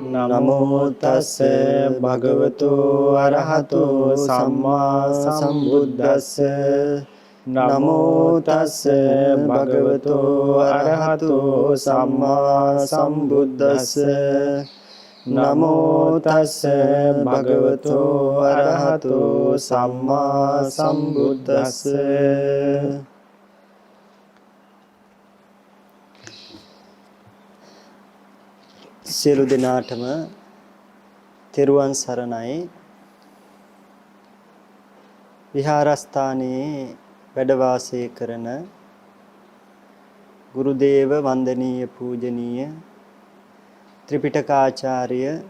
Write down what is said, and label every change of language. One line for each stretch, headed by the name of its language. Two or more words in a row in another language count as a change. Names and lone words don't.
Pali: නමෝ තස් භගවතු අරහතෝ සම්මා සම්බුද්දස්ස නමෝ තස් භගවතු අරහතෝ සම්මා සම්බුද්දස්ස නමෝ තස් භගවතු අරහතෝ සම්මා සම්බුද්දස්ස.
Sinhala: සියලු දෙනාටම තෙරුවන් සරණයි. විහාරස්ථානයේ වැඩ වාසය කරන ගුරුදේව වන්දනීය පූජනීය ත්‍රිපිටකාචාර්ය